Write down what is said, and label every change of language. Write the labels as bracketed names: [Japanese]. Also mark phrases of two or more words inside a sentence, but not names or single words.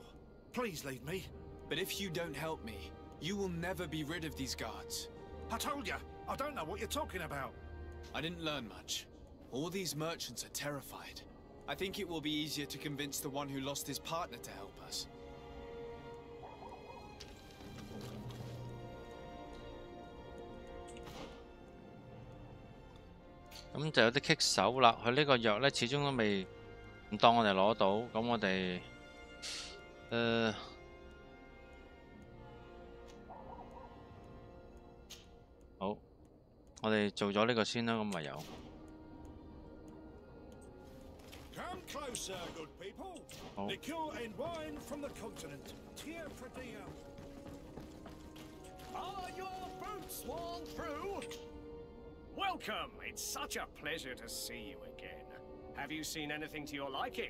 [English] Please leave me. But if you don't help me, you will never be rid of these guards. I told you, I don't know what you're talking about. I didn't learn much. All these merchants are terrified. I think it will be easier to convince the one who lost his partner to help us. [Cantonese] 咁就有啲棘手啦。佢呢個藥呢，始終都未唔當我哋攞到，咁我哋好，我哋做咗呢個先啦，咁咪有。 [English] Come closer, good people. [Cantonese] 好。 [English] Liqueur and wine from the continent. Tearfredy. Are your boots worn through? Welcome. It's such a pleasure to see you again. Have you seen anything to your liking?